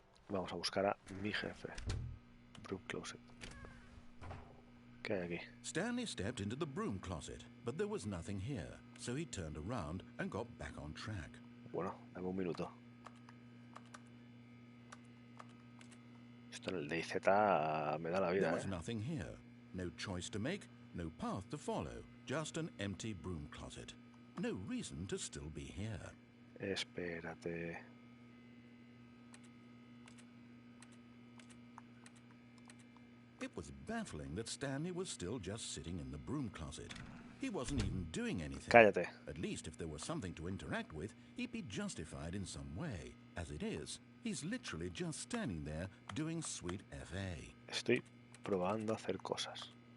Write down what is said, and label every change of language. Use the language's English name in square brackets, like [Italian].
[Spanish] Vamos a buscar a mi jefe. [English] Broom closet. [Spanish] ¿Qué hay aquí? [English] Stanley stepped into the broom closet, but there was nothing here, so he turned around and got back on track. [Spanish] Bueno, dame un minuto. Esto en el DayZ me da la vida, [English] There was nothing here. No choice to make, no path to follow, just an empty broom closet. No reason to still be here. [Spanish] Espérate. [English] It was baffling that Stanley was still just sitting in the broom closet. He wasn't even doing anything. [Spanish] Cállate. [English] At least if there was something to interact with, he'd be justified in some way. As it is, he's literally just standing there doing sweet FA. [Spanish] Estoy probando a hacer cosas.